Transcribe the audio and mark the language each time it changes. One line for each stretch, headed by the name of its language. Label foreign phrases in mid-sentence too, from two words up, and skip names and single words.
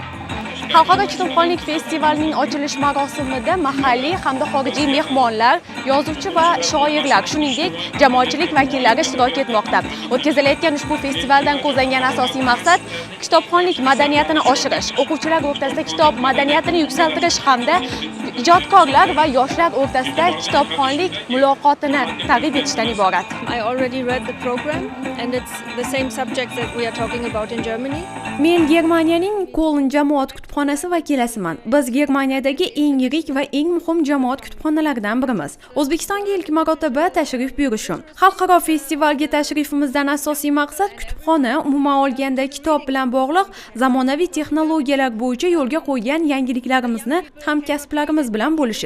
Uzbek: Xalqaro kitobxonlik festivalining ochilish marosimida mahalliy hamda xorijiy mehmonlar, yozuvchi va shoirlar, shuningdek jamoatchilik vakillari ishtirok etmoqda. O'tkazilayotgan ushbu festivaldan ko'zlangan asosiy maqsad kitobxonlik madaniyatini oshirish, o'quvchilar o'rtasida kitob madaniyatini yuksaltirish hamda ijodkorlar va yoshlar o'rtasida kitobxonlik muloqotini targ'ib etishdan iborat.
English: I already read the program and it's the same subject that we are talking about in Germany.
Uzbek: Men Germaniyaning Koln jamoat kutubxonasi vakilasiman. Biz Germaniyadagi eng yirik va eng muhim jamoat kutubxonalaridan birimiz. O'zbekistonga ilk marotaba tashrif buyurishim. Xalqaro festivalga tashrifimizdan asosiy maqsad kutubxona umuman olganda kitob bilan bog'liq zamonaviy texnologiyalar bo'yicha yo'lga qo'ygan yangiliklarimizni hamkasblarimiz bilan bo'lishish.